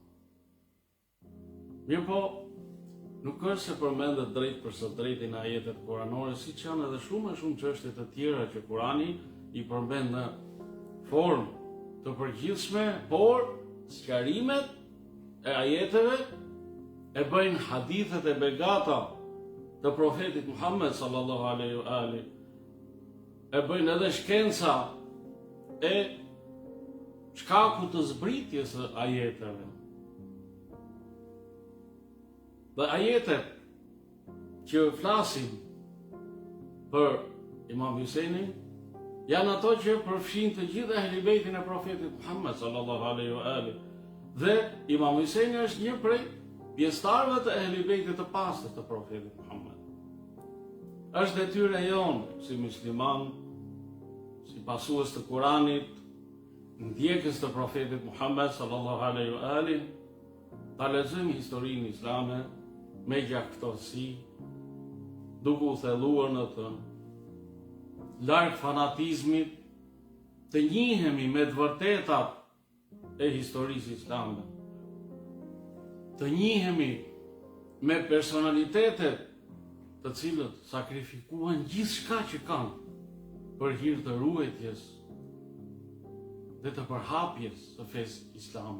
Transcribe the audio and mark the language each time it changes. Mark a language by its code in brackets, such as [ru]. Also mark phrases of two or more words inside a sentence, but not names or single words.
[sq] Mirë po, nuk është se përmendet drejt për së drejtin ajetet kuranore, siç janë edhe shumë çështje të tjera që Kurani i përmend në formë të përgjithshme, por sqarimet e ajeteve e bëjnë hadithet e begata të profetit Muhammed [ar] صلى الله عليه وآله, [sq] e bëjnë edhe shkenca e shkaku të zbritjes së ajeteve. Dhe ajetet që flasin për Imam Husajnin janë ato që përfshin të gjithë ehli bejtin e profetit Muhammed [ar] صلى الله عليه وآله. [sq] Dhe Imam Husajni është një prej pjesëtarëve të ehli bejtit të pastër të profetit Muhammed. Është detyra jonë si musliman, si pasues të Kuranit, ndjekës të profetit Muhammed sallallahu [ar] عليه وآله, [sq] ta lexojmë historinë islame me gjaktësi, duke u thelluar në të larg fanatizmit, të njihemi me të vërtetat e historisë islame, të njihemi me personalitetet të cilët sakrifikuan gjithçka që kanë për hir të ruajtjes dhe të përhapjes së fesë islame.